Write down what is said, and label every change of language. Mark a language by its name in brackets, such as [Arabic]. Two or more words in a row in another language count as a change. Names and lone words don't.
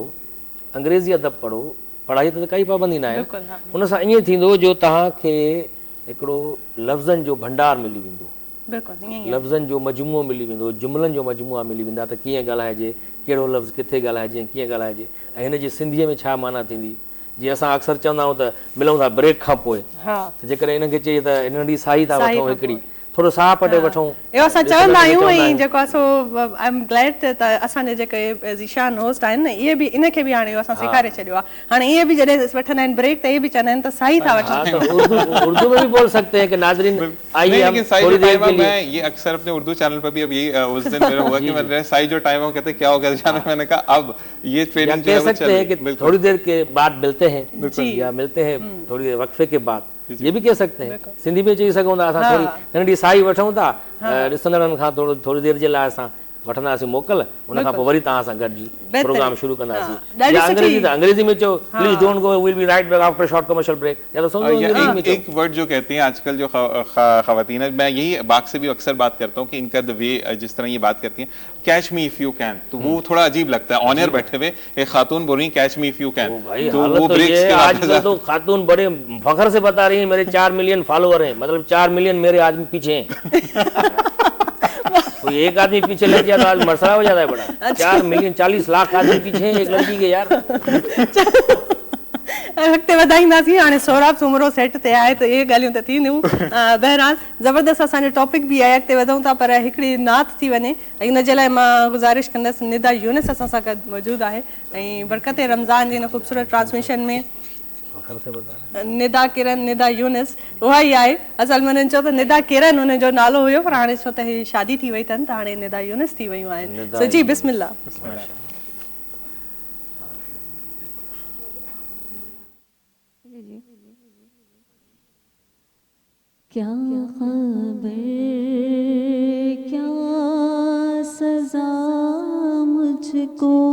[Sindhi] अंग्रेज़ी अदब पढ़ो पढ़ाई त काई पाबंदी न आहे उन सां ईअं थींदो जो तव्हांखे हिकिड़ो लफ़्ज़नि जो भंडार मिली वेंदो लफ़्ज़नि जो मजमूओ मिली वेंदो जुमिलनि जो मजमूआ मिली वेंदा त कीअं ॻाल्हाइजे कहिड़ो लफ़्ज़ किथे ॻाल्हाइजे कीअं ॻाल्हाइजे ऐं हिन जी सिंधीअ में छा माना थींदी जीअं असां अक्सर चवंदा आहियूं त मिलूं था ब्रेक खां पोइ त जेकॾहिं इनखे चई त इन ॾींहुं साई था वठूं हिकिड़ी थोरो साह पटे वठूं इहो असां चवंदा आहियूं ऐं जेको आहे [English] I am glad [Sindhi] त असांजे जेके ज़ीशान होस्ट आहिनि न इहे बि इनखे बि हाणे असां सेखारे छॾियो आहे हाणे इहे बि जॾहिं वठंदा आहिनि ब्रेक त इहे बि चवंदा आहिनि त साई था वठूं [Urdu] اردو میں بھی بول سکتے ہیں کہ ناظرین آئیے ہم تھوڑی دیر کے لیے میں یہ اکثر اپنے اردو چینل پر بھی اب یہی اس دن میرا ہوا کہ میں نے [Sindhi] साई जो टाइम हो [Urdu] کہتے کیا ہو گیا میں نے کہا اب یہ ٹریننگ کہہ سکتے ہیں کہ تھوڑی دیر کے بعد ملتے ہیں یا ملتے ہیں تھوڑی دیر وقفے کے بعد یہ بھی کہہ سکتے ہیں سندھی میں [Sindhi] चई सघूं था असां थोरी नंढी साई वठूं था ॾिसंदड़नि खां थोरी देर जे लाइ असां वठंदासीं मोकल उन खां पोइ वरी तव्हां सां गॾिजी प्रोग्राम शुरू कंदासीं या अंग्रेजी में चओ [English] please don't go will be right back after short commercial break [Urdu] یا تو سمجھو ایک ورڈ جو کہتے ہیں آجکل جو خواتین ہے میں یہی باغ سے بھی اکثر بات کرتا ہوں کہ ان کا [English] the way [Urdu] جس طرح یہ بات کرتی ہیں [English] catch me if you can [Urdu] تو وہ تھوڑا عجیب لگتا ہے [English] on air [Urdu] بیٹھے ہوئے ایک خاتون بول رہی [English] catch me if you can [Urdu] تو وہ بریکس کے آجکل تو خاتون بڑے فخر سے بتا رہی ہے میرے 4 [English] million follower [Urdu] ہیں مطلب 4 ملین میرے آدمی پیچھے ہیں کوئی ایک آدمی پیچھے لگ گیا تو آج مسئلہ ہو جاتا ہے بڑا. 4 ملین 40 لاکھ آدمی پیچھے ہیں ایک لڑکی کے یار. [Sindhi] अॻिते वधाईंदासीं। हाणे सोराब सुमरो सेट ते आहे त इहे ॻाल्हियूं त थींदियूं। बहरहाल ज़बरदस्त असांजो टॉपिक बि आहे, अॻिते वधूं था, पर हिकिड़ी नात थी वञे। इन जे लाइ मां गुज़ारिश कंदसि, निदा यूनिस असां सां गॾु मौजूदु आहे ऐं बरकत रमज़ान जी हिन ख़ूबसूरत ट्रांसमिशन में निदा किरन, निदा यूनिस उहा ई आहे। असल में हुननि चयो त निदा किरन हुनजो नालो हुयो, पर हाणे छो त ही शादी थी वई अथनि त हाणे निदा यूनिस थी वियूं आहिनि। सो जी बिस्मिल्लाह। [Urdu] کیا خبر کیا سزا مجھ کو